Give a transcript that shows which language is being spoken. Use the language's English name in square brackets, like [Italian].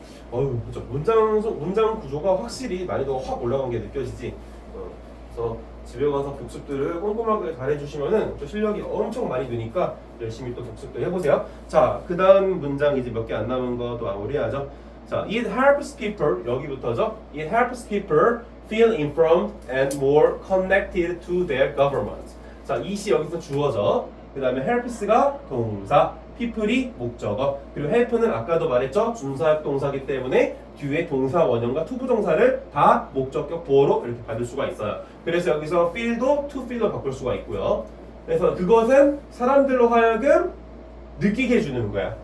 [Korean] 그렇죠. 문장 구조가 확실히 난이도가 확 올라간 게 느껴지지. 그래서 집에 가서 복습들을 꼼꼼하게 잘해주시면은 또 실력이 엄청 많이 느니까 열심히 또 복습도 해보세요. 자, 그 다음 문장 이제 몇 개 안 남은 것도 마무리하죠. [English] 자, it helps people 여기부터죠. It helps people feel informed and more connected to their government. [Korean] 자, it이 여기서 주어져. 그 다음에 helps가 동사, people이 목적어, 그리고 help는 아까도 말했죠. 준사역 동사기 때문에 뒤에 동사 원형과 투부정사를 다 목적격 보어로 이렇게 받을 수가 있어요. 그래서 여기서 feel도 to feel로 바꿀 수가 있고요. 그래서 그것은 사람들로 하여금 느끼게 해주는 거야.